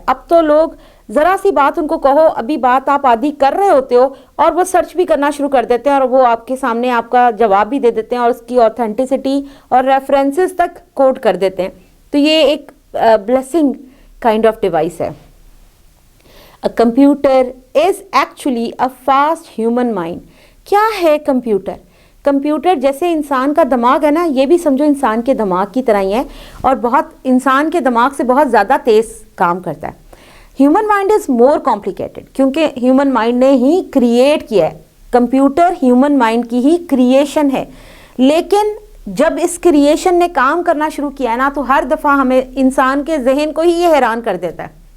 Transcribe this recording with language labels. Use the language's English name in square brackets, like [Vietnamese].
[Urdu] اب تو لوگ ذرا سی بات ان کو کہو، ابھی بات آپ آدھی کر رہے ہوتے ہو اور وہ سرچ بھی کرنا شروع کر دیتے ہیں اور وہ آپ کے سامنے آپ کا جواب بھی دے دیتے ہیں اور اس کی اوتھینٹسٹی اور ریفرنسز تک کوٹ کر دیتے ہیں. تو یہ ایک بلیسنگ کائنڈ آف ڈیوائس ہے. [English] A computer is actually a fast human mind. [Urdu] کیا ہے کمپیوٹر؟ کمپیوٹر جیسے انسان کا دماغ ہے نا، یہ بھی سمجھو انسان کے دماغ کی طرح ہی ہے اور بہت انسان کے دماغ سے بہت زیادہ تیز کام کرتا ہے. [English] human mind is more complicated [Urdu] کیونکہ ہیومن مائنڈ نے ہی کریٹ کیا ہے. کمپیوٹر ہیومن مائنڈ کی ہی کریشن ہے، لیکن جب اس کریشن نے کام کرنا شروع کیا ہے نا تو ہر دفعہ ہمیں انسان کے ذہن کو ہی یہ حیران کر دیتا ہے.